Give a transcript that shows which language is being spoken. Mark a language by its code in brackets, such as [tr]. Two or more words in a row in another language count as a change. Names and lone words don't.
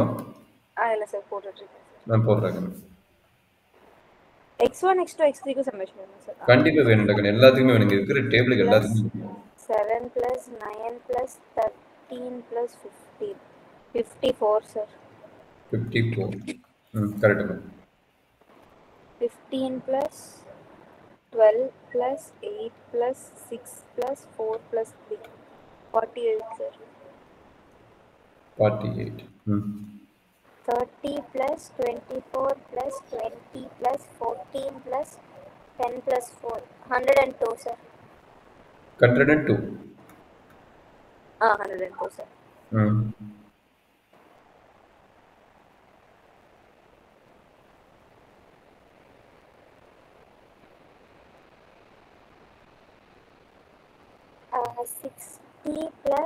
[ta] இல்லை சார், போட்டுட்ருக்கேன். நான் போடுறேன். x1 x2 x3க்கு சம்மேஷன் வேணும் சார். கண்டிப்பாக வேணும் டக்குன்னு. எல்லாத்துக்குமே வேணுங்க. இருக்கிற டேபிளுக்கு எல்லாத்துக்குமே [en] 7 plus 9 plus 13 plus 15. 54, sir. [ta] 54 கரெக்டுங்க. [en] 15 plus 12 plus 8 plus 6 plus 4 plus 3. 48, sir. 48 30 plus 24 plus 20 plus 14 plus 10 plus 4. 102, sir. 102 102, sir. ம் 60 plus